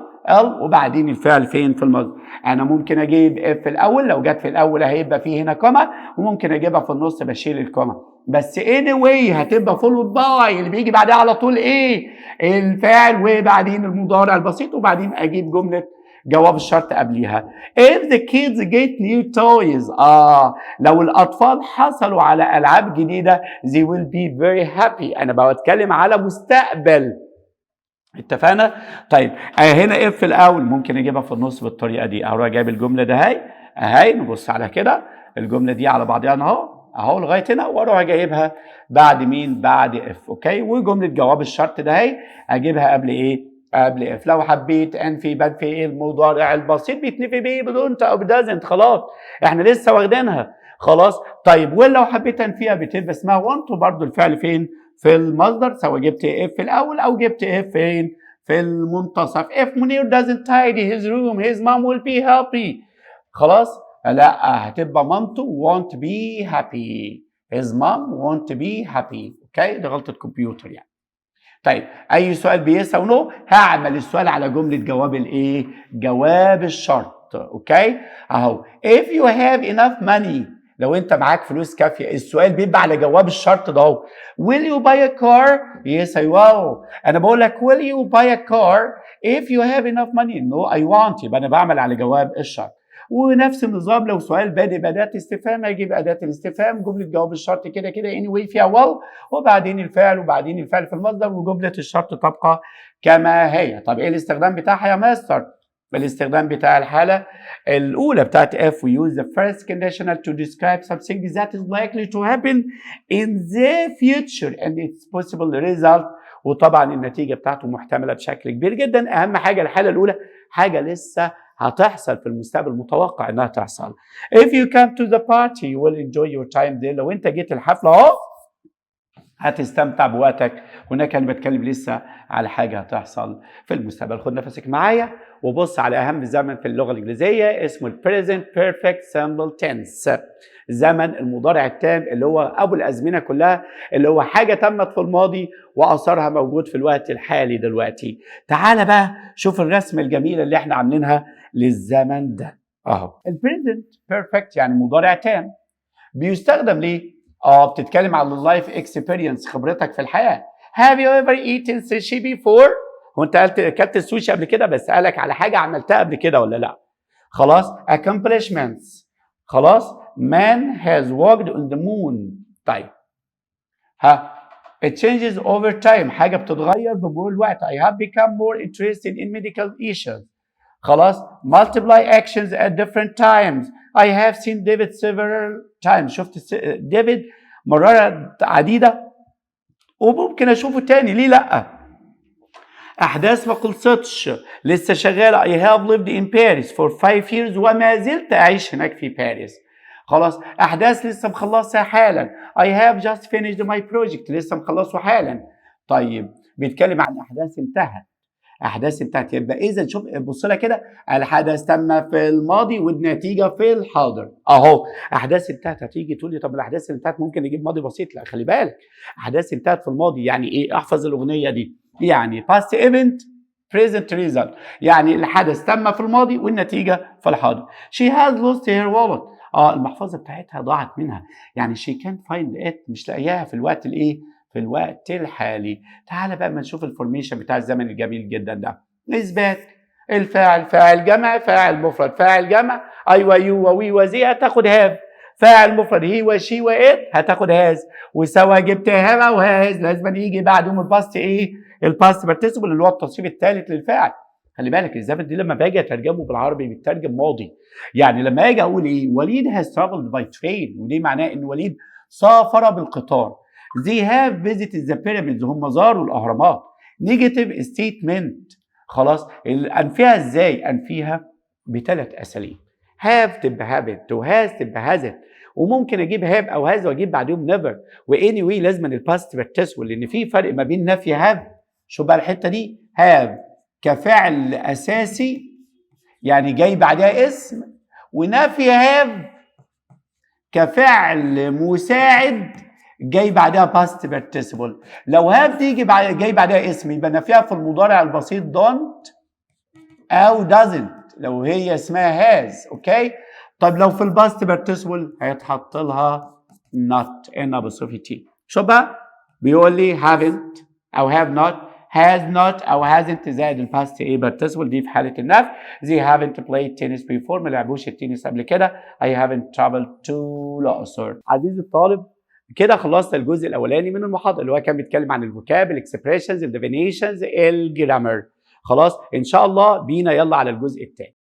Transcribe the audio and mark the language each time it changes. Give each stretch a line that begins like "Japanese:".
Arabic: ال وبعدين الفعل فين في المصدر. انا ممكن اجيب اف في الاول، لو جت في الاول هيبقى فيه هنا كوما، وممكن اجيبها في النص بشيل الكوما، بس anyway هتبقى فولود باي اللي بيجي بعدها على طول ايه؟ الفعل وبعدين المضارع البسيط، وبعدين اجيب جمله جواب الشرط قبليها.
English: if the kids get new toys
Arabic: لو الاطفال حصلوا على العاب جديده
English: they will be very happy.
Arabic: انا بتكلم على مستقبل، اتفقنا؟ طيب هنا اف في الاول ممكن اجيبها في النص بالطريقه دي، اروح جايب الجمله ده اهي نبص على كده الجمله دي على بعضها اهو لغايه هنا، واروح جايبها بعد مين؟ بعد اف. اوكي، وجمله جواب الشرط ده اجيبها قبل ايه؟ قبل اف. لو حبيت انفي بدفي ايه؟ المضارع البسيط بيتنفي بايه؟ بدونت او بدازنت. خلاص احنا لسه واخدينها خلاص. طيب ولو حبيت انفيها بتبقى اسمها وانت، وبرده الفعل فين؟ في المصدر، سواء جبت اف في الاول او جبت اف فين؟ في المنتصف.
English: if منير doesn't tidy his room his mom will be happy.
Arabic: خلاص لا، هتبقى مامته
English: won't be happy his mom won't be happy.
Arabic: اوكي، دي غلطة كمبيوتر يعني. طيب اي سؤال بيس او نو هعمل السؤال على جملة جواب الايه؟ جواب الشرط. اوكي اهو
English: if you have enough money،
Arabic: لو انت معاك فلوس كافيه، السؤال بيبقى على جواب الشرط ده اهو.
English: will you buy a car؟ yes I will.
Arabic: انا بقول لك
English: will you buy a car if you have enough money؟ no I want.
Arabic: يبقى انا بعمل على جواب الشرط. ونفس النظام لو سؤال بادئ بأداة استفهام هجيب أداة الاستفهام، جملة جواب الشرط كده anyway فيها will، وبعدين الفعل، وبعدين الفعل في المصدر، وجملة الشرط تبقى كما هي. طب ايه الاستخدام بتاعها يا ماستر؟ الاستخدام بتاع الحالة الأولى بتاعت F
English: we use the first conditional to describe something that is likely to happen in the future and its possible result.
Arabic: وطبعا النتيجة بتاعته محتملة بشكل كبير جدا. أهم حاجة الحالة الأولى حاجة لسه هتحصل في المستقبل، متوقع إنها تحصل.
English: If you come to the party you will enjoy your time there.
Arabic: لو أنت جيت الحفلة أهو هتستمتع بوقتك. هناك انا بتكلم لسه على حاجه هتحصل في المستقبل. خد نفسك معايا وبص على اهم زمن في اللغه الانجليزيه اسمه البريزنت بيرفكت سمبل تنس، زمن المضارع التام اللي هو ابو الازمنه كلها، اللي هو حاجه تمت في الماضي واثرها موجود في الوقت الحالي دلوقتي. تعال بقى شوف الرسمه الجميله اللي احنا عاملينها للزمن ده اهو. البريزنت بيرفكت يعني مضارع تام، بيستخدم ليه؟ بتتكلم عن اللايف اكسبيرينس، خبرتك في الحياه.
English: Have you ever eaten sushi before؟
Arabic: هو انت اكلت السوشي قبل كده؟ بسالك على حاجه عملتها قبل كده ولا لا؟ خلاص.
English: accomplishments، خلاص. man has walked on the moon. طيب it changes over time،
Arabic: حاجه بتتغير بمرور الوقت.
English: I have become more interested in medical issues.
Arabic: خلاص.
English: multiply actions at different times. I have seen David several times.
Arabic: شفت ديفيد مرات عديدة وممكن أشوفه تاني، ليه لأ؟ أحداث ما خلصتش، لسه شغالة.
English: I have lived in Paris for 5 years
Arabic: وما زلت أعيش هناك في باريس. خلاص. أحداث لسه مخلصها حالا.
English: I have just finished my project،
Arabic: لسه مخلصه حالا. طيب بيتكلم عن أحداث انتهت. احداث انتهت، يبقى اذا شوف بص لها كده، الحدث تم في الماضي والنتيجه في الحاضر اهو. احداث انتهت، هتيجي تقول لي طب الاحداث اللي انتهت ممكن نجيب ماضي بسيط؟ لا خلي بالك، احداث انتهت في الماضي يعني ايه؟ احفظ الاغنيه دي، يعني past event present result، يعني الحدث تم في الماضي والنتيجه في الحاضر.
English: she has lost her wallet،
Arabic: المحفظه بتاعتها ضاعت منها، يعني
English: she can't find it،
Arabic: مش لاقياها في الوقت الايه؟ في الوقت الحالي. تعال بقى ما نشوف الفورميشن بتاع الزمن الجميل جدا ده. اثبات الفاعل، فاعل جمع، فاعل مفرد، فاعل جمع ايوه يو ووي وزي هتاخد هاف، فاعل مفرد هي وشي وات هتاخد هاز، وسواء جبت هاف او هاز لازم يجي بعدهم الباست ايه؟ الباست بارتيسيبل اللي هو التصريف الثالث للفاعل. خلي بالك الزمن دي لما باجي اترجمه بالعربي بيترجم ماضي، يعني لما اجي اقول ايه؟ وليد has traveled by train، ودي معناه ان وليد سافر بالقطار.
English: They have visited the pyramids،
Arabic: هم زاروا الأهرامات.
English: Negative statement، خلاص.
Arabic: أنفيها إزاي؟ أنفيها بثلاث أساليب. have تبقى habit، وhas تبقى hasn't، وممكن أجيب have أو has وأجيب بعدهم never، وanyway لازم الباست participle، لأن في فرق ما بين نفي have. شو بقى الحتة دي؟ have كفعل أساسي يعني جاي بعدها اسم، ونفي have كفعل مساعد جاي بعدها باست بارتيسيبل. لو هاف تيجي جاي بعدها اسم يبقى نفيها في المضارع البسيط don't او doesn't لو هي اسمها has. اوكي. طب لو في الباست بارتيسيبل هيتحط لها not n apostrophe t. شو بقى بيقول لي haven't او have not has not او hasn't زائد الباست ايه بارتيسيبل دي في حاله النفي.
English: they haven't played tennis before
Arabic: ما لعبوش التنس قبل كده.
English: I haven't traveled to الأقصر.
Arabic: عزيزي الطالب كده خلصت الجزء الاولاني من المحاضره اللي هو كان بيتكلم عن الفوكاب الاكسبريشنز الديفينيشنز الجرامر. خلاص ان شاء الله بينا يلا على الجزء الثاني.